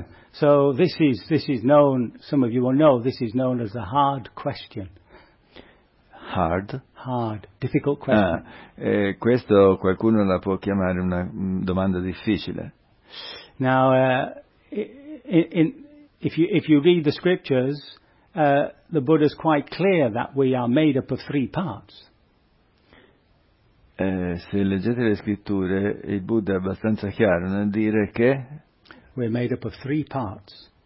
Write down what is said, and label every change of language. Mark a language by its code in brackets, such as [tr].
[en] So this is known, some of you will know, this is known as a hard question. Hard, difficult question. [it] Questo qualcuno la può chiamare una domanda difficile. [en] Now, if you read the scriptures, the Buddha is quite clear that we are made up of three parts. [it] Se leggete le scritture, il Buddha è abbastanza chiaro nel dire che [en] we're made up of three parts.